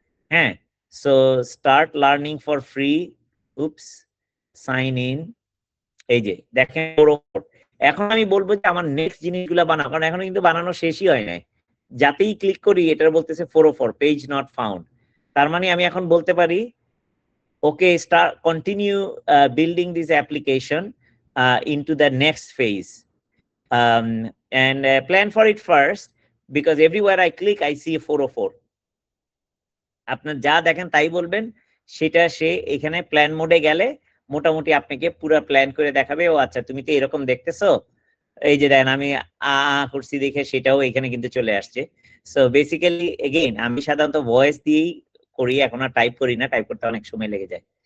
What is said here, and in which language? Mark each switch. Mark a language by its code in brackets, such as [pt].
[en] হ্যাঁ, so start learning for free, oops, sign in, [bn] এই যে দেখেন। এখন আমি বলবো যে আমার নেক্সট জিনিসগুলা বানাও, কারণ এখন কিন্তু বানানো শেষই হয় নাই। যাতেই ক্লিক করি এটা বলতেছে 404 [en] Page not found. [bn] তার মানে আমি এখন বলতে পারি [en] okay, start continue building this application into the next phase, and plan for it first, because everywhere I click I see 404. [bn] আপনার যা দেখেন তাই বলবেন, সেটা সে এখানে প্ল্যান মোডে গেলে মোটামুটি আপনাকে পুরো প্ল্যান করে দেখাবে। ও আচ্ছা তুমি তো এরকম দেখতেছো, এই যে দেখেন আমি করছি দেখে সেটাও এখানে কিন্তু চলে আসছে। সো বেসিক্যালি এগেইন আমি সাধারণত ভয়েস দিয়েই করি, এখন আর টাইপ করি না, টাইপ করতে অনেক সময় লেগে যায়।